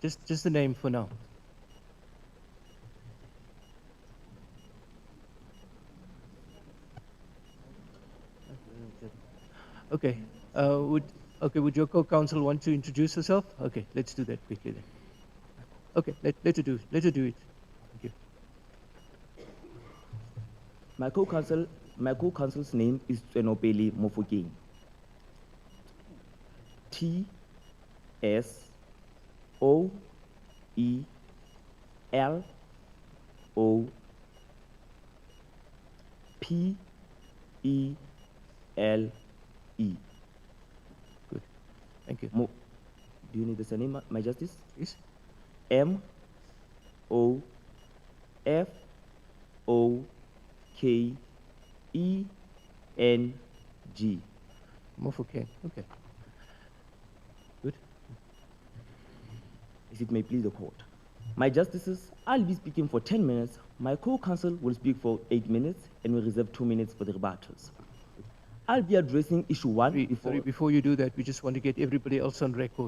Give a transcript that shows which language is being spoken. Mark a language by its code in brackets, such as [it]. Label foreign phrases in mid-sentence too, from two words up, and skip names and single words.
[en] just the name for now. Okay. Would your co-counsel want to introduce herself? Okay, let's do that quickly then. Okay, let her do it. Thank you. My co-counsel's name is Tsenopele Mofokeng. T-S-O-E-L-O-P-E-L-E. Good. Thank you. Do you need the surname, my justice? Please. M-O-F-O-K-E-N-G. Mofokeng. Okay. Good. As it may please the court. My justices, I'll be speaking for 10 minutes. My co-counsel will speak for 8 minutes, and we reserve 2 minutes for the rebuttals. I'll be addressing issue 1 Sorry, before you do that, we just want to get everybody else on record.